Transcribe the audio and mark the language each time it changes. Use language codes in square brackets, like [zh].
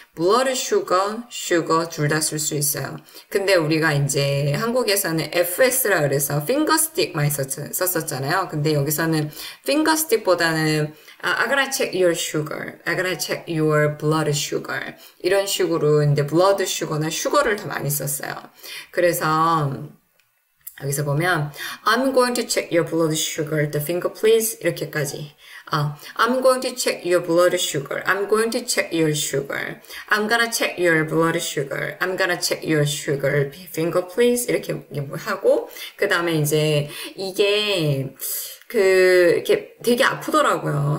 [ko] 블러드 슈거 둘 다 쓸 수 있어요. 근데 우리가 이제 한국에서는 FS라 그래서 핑거스틱만 썼었잖아요. 근데 여기서는 핑거스틱보다는 [en] I gotta check your sugar, I gotta check your blood sugar [ko] 이런 식으로 이제 블러드 슈거나 슈거를 더 많이 썼어요. 그래서 여기서 보면 [en] I'm going to check your blood sugar, the finger please [ko] 이렇게까지 [en] I'm going to check your blood sugar. I'm going to check your sugar. I'm gonna check your blood sugar. I'm gonna check your sugar. Finger please. [ko] 이렇게 하고 그 다음에 이제 이게 이렇게 되게 아프더라고요.